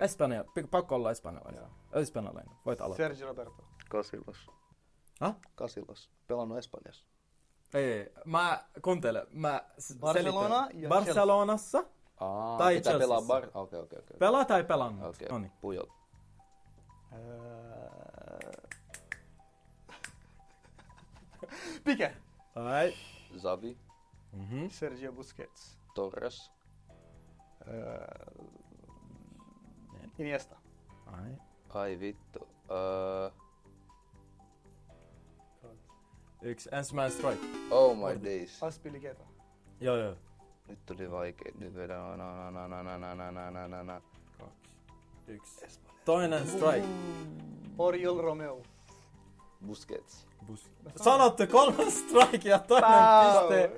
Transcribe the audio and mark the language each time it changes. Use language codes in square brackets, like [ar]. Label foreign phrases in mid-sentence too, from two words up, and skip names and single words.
[fi] Espanja, pakko olla espanjalainen. Espanjalainen, voit aloittaa. Sergio Roberto. Casillas. Häh? Casillas. Pelannut Espanjassa. Ei, mä kuuntele, mä Barcelona selitän. ja Barcelonassa tai pitää Chelseassa. pelaa Okei. Pelaa tai pelannut. Okei. Noniin. Pujol. Pique. Ai. Xavi. Sergio Busquets. Torres. Iniesta. Ai. Ai vittu. Yksi ensimmäinen strike. [en] Oh my days. [fi] Aspilicueta. Joo. Nyt tuli vaikea. Nyt vedään. Kaksi. Yksi. Toinen strike. Oriol Romeo. Busquets. Sanotte kolmas strike ja toinen piste.